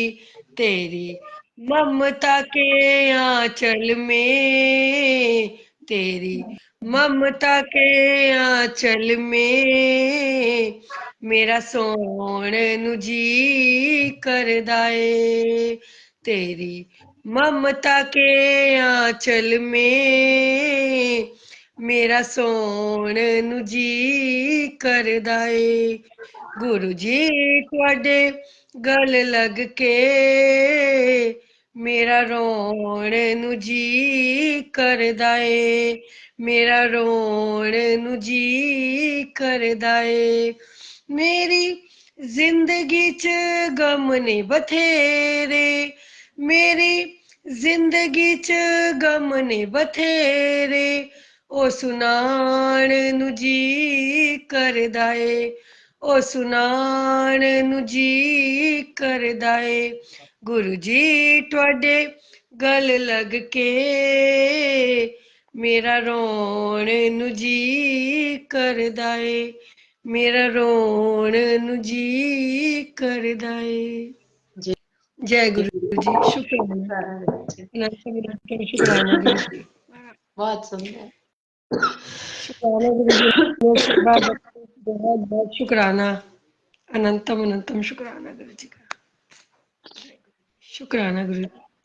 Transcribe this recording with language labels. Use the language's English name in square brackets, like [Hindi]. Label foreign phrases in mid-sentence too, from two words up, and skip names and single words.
[Hindi] तेरी ममता के आंचल में, तेरी ममता के आंचल में [Punjabi] ਮੇਰਾ ਸੌਣ ਨੂੰ ਜੀ ਕਰਦਾ ਏ, [Hindi] तेरी ममता के आंचल में [Punjabi] ਮੇਰਾ ਸੌਣ ਨੂੰ ਜੀ ਕਰਦਾ ਏ। ਗੁਰੂ ਜੀ ਤੁਹਾਡੇ ਗਲ ਲੱਗ ਕੇ ਮੇਰਾ ਰੋਣ ਨੂੰ ਜੀ ਕਰਦਾ ਏ, ਮੇਰਾ ਰੋਣ ਨੂੰ ਜੀ ਕਰਦਾ ਏ। ਮੇਰੀ ਜ਼ਿੰਦਗੀ ਚ ਗ਼ਮ ਨੇ ਬਥੇਰੇ, ਮੇਰੀ ਜ਼ਿੰਦਗੀ ਚ ਗ਼ਮ ਨੇ ਬਥੇਰੇ, ਓ ਸੁਣਾਉਣ ਨੂੰ ਜੀ ਕਰਦਾ ਏ, ਓ ਸੁਣਾਉਣ ਨੂੰ ਜੀ ਕਰਦਾ ਏ। ਗੁਰੂ ਜੀ ਤੁਹਾਡੇ ਗਲ ਲੱਗ ਕੇ ਮੇਰਾ ਰੋਣ ਨੂੰ ਜੀ ਕਰਦਾ ਏ, ਮੇਰਾ ਰੋਣ ਨੂੰ ਜੀ ਕਰਦਾ ਏ। [Hindi] जय गुरु जी, शुक्राना, अनंत शुक्राना गुरु जी, बहुत सुंदर। शुक्राना गुरु जी, आशीर्वाद, बहुत बहुत शुक्राना, अनंतम अनंतम शुक्राना गुरु जी का, शुक्राना गुरु जी।